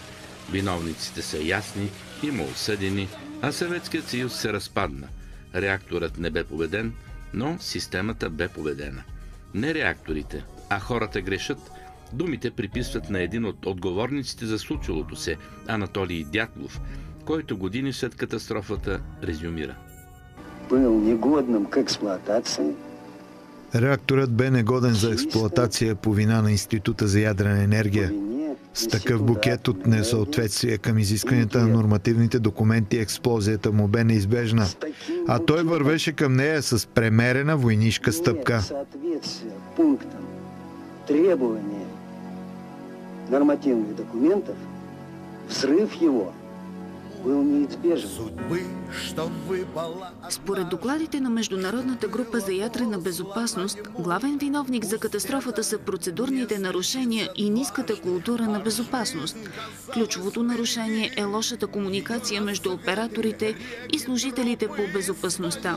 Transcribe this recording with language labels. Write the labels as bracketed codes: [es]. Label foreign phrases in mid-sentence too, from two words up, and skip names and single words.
[bg] Виновниците са ясни, има осъдени, а Съветският съюз се разпадна. Реакторът не бе победен, но системата бе победена. Не реакторите, а хората грешат. Думите приписват на един от отговорниците за случилото се, Анатолий Дятлов, който години след катастрофата резюмира. [ru] Был негодным к експлоатации. [bg] Реакторът бе негоден за експлоатация по вина на Института за ядрена енергия. С такъв букет от несъответствие към изискванията на нормативните документи експлозията му бе неизбежна, а той вървеше към нея с премерена войнишка стъпка. [ru] Требования нормативных документов, взрыв его был неизбежен. [bg] Според докладите на Международната група за ядрена безопасност, главен виновник за катастрофата са процедурните нарушения и ниската култура на безопасност. Ключовото нарушение е лошата комуникация между операторите и служителите по безопасността.